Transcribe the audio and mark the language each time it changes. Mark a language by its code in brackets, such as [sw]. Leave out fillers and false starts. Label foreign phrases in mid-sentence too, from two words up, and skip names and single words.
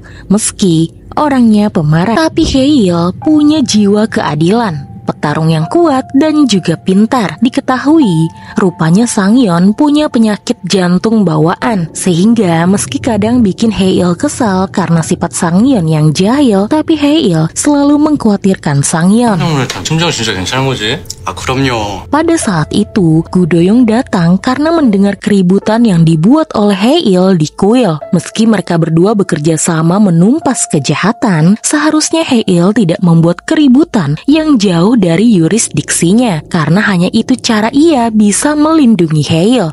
[id] Meski orangnya pemarah, tapi Hae-il punya jiwa keadilan. Petarung yang kuat dan juga pintar. Diketahui, rupanya Sang Yeon punya penyakit jantung bawaan, sehingga meski kadang bikin Hae-il kesal karena sifat Sang Yeon yang jahil, tapi Hae-il selalu mengkhawatirkan Sang Yeon. [ko] 심정 진짜 괜찮은 거지? 그럼요. [id] Pada saat itu, Gu Doyong datang karena mendengar keributan yang dibuat oleh Hae-il di kuil. Meski mereka berdua bekerja sama menumpas kejahatan, seharusnya Hae-il tidak membuat keributan yang jauh dari yurisdiksinya, karena hanya itu cara ia bisa melindungi Hae-il.